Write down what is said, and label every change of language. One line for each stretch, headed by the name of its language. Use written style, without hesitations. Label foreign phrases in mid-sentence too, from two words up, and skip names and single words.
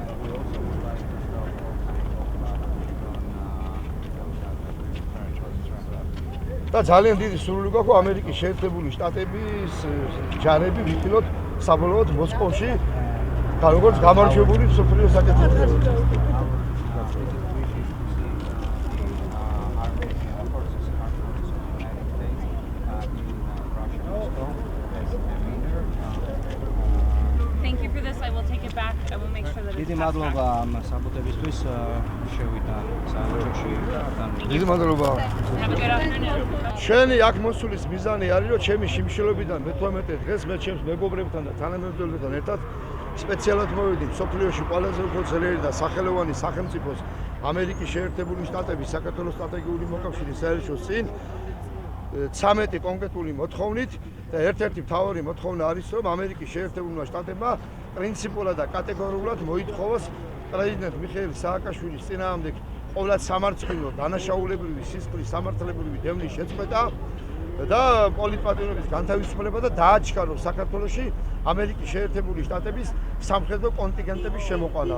Georgian: და ძალიან დიდი სურვილი გვაქვს ამერიკის შეერთებული შტატების ჯარები ვიხილოთ საბოლოოდ მოსკოვში როგორც გამარჯვებული მსოფლიო საკითხებზე.
English: Thank you for this. I will take it back. I will make sure that it's
Georgian: დიდი მადლობა ამ საბუთებისთვის შევიდა საერთოში. დიდი მადლობა.
English: Have a good afternoon.
Georgian: ჩვენი აქ მოსulis მიზანი არის რომ ჩემი შიმშილობიდან მე-18 დღეს მე ჩემს მეგობრებთან და თანამებრძოლებთან ერთად სპეციალად მოვიდი მსოფლიოში ყველაზე უფრო ძლიერი და სახელოვანი სახელმწიფოს ამერიკის შეერთებული შტატების საქართველოს სტრატეგიული მოკავშირის საერთაშორისო წინ 13 კონკრეტული მოთხოვნით და ერთ-ერთი მთავარი მოთხოვნა არის რომ ამერიკის შეერთებულმა შტატებმა პრინციპულად და კატეგორიულად მოითხოვოს პრეზიდენტ მიხეილ სააკაშვილის წინააღმდეგ ყოვლად სამართლიანო დანაშაულებრივი სისხლის სამართლებრივი დევნის შეწყვეტა და პოლიტპატრიონების განთავისუფლება და დააჩქაროს საქართველოში ამერიკის შეერთებული შტატების სამხედრო კონტინგენტების შემოყვანა.